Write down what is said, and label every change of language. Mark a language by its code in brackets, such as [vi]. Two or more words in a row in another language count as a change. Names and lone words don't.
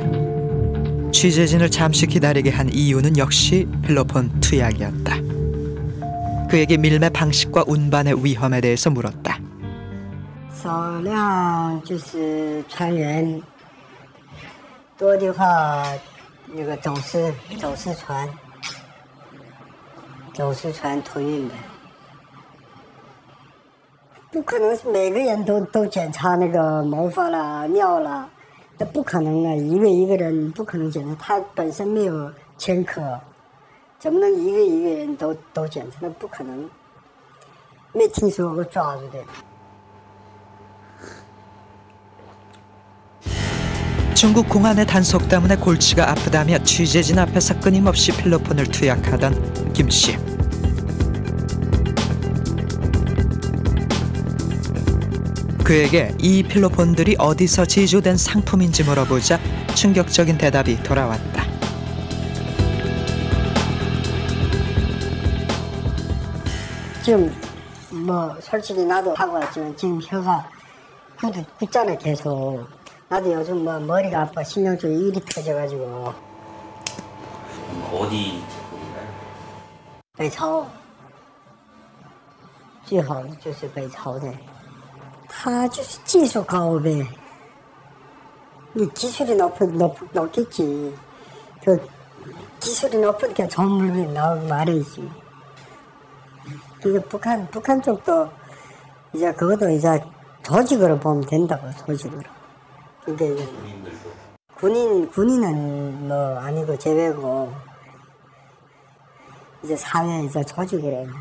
[ko] 취재진을 잠시 기다리게 한 이유는 역시 필로폰 투약이었다. 그에게 밀매 방식과 운반의 위험에 대해서 물었다. [zh] 少量就是船员多的话，那个走私船托运的。不可能是每个人都检查那个毛发啦、尿啦，那不可能啊！一个人不可能检查，他本身没有前科，怎么能一个人都检查？那不可能，没听说过抓住的。 [ko] 중국 공안의 단속 때문에 골치가 아프다며 취재진 앞에서 끊임없이 필로폰을 투약하던 김 씨. 그에게 이 필로폰들이 어디서 제조된 상품인지 물어보자 충격적인 대답이 돌아왔다. 지금 뭐 솔직히 나도 하고 왔지만 지금 혀가 굳잖아 계속. 나도 요즘 뭐 머리가 아파 신경 쪽에 일이 터져가지고. 어디? [zh] 北朝，最好就是北朝的，他就是技术高呗。 [ko] 你 기술이 높겠지. 그 기술이 높으니까 좋은 물건이 나오고 말이지. 그게 북한 쪽도 이제 그것도 이제 조직으로 보면 된다고, 조직으로. 그게 군인은 뭐 아니고 제외고 이제 사회 이제 조직이래.